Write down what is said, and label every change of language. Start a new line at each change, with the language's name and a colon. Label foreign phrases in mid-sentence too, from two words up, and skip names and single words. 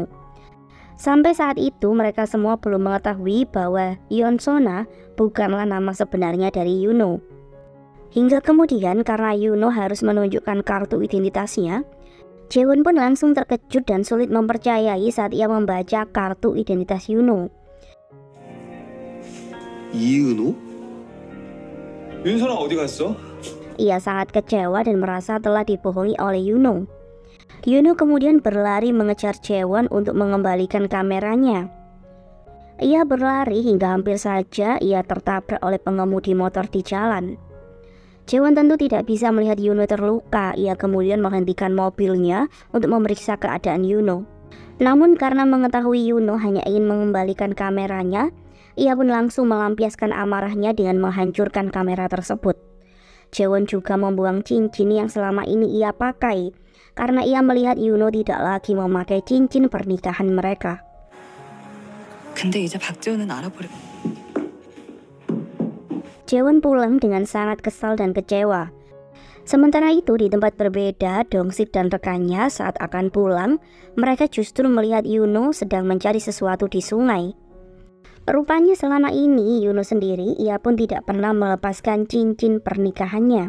Indonesian: Sampai saat itu mereka semua belum mengetahui bahwa Yonsona bukanlah nama sebenarnya dari Yuno. Hingga kemudian karena Yuno harus menunjukkan kartu identitasnya, Jaewon pun langsung terkejut dan sulit mempercayai saat ia membaca kartu identitas Yuno.
Korean: 이은호? 윤선아 어디 갔어?
Indonesian: Ia sangat kecewa dan merasa telah dibohongi oleh Yuno. Yuno kemudian berlari mengejar Jaewon untuk mengembalikan kameranya. Ia berlari hingga hampir saja ia tertabrak oleh pengemudi motor di jalan. Jaewon tentu tidak bisa melihat Yuno terluka. Ia kemudian menghentikan mobilnya untuk memeriksa keadaan Yuno. Namun karena mengetahui Yuno hanya ingin mengembalikan kameranya, ia pun langsung melampiaskan amarahnya dengan menghancurkan kamera tersebut. Jaewon juga membuang cincin yang selama ini ia pakai karena ia melihat Yuno tidak lagi memakai cincin pernikahan mereka.
Korean: 근데 이제 박재훈은 알아버려.
Indonesian: Jaewon pulang dengan sangat kesal dan kecewa. Sementara itu di tempat berbeda, Dong-sik dan rekannya saat akan pulang, mereka justru melihat Yuno sedang mencari sesuatu di sungai. Rupanya selama ini Yuno sendiri ia pun tidak pernah melepaskan cincin pernikahannya.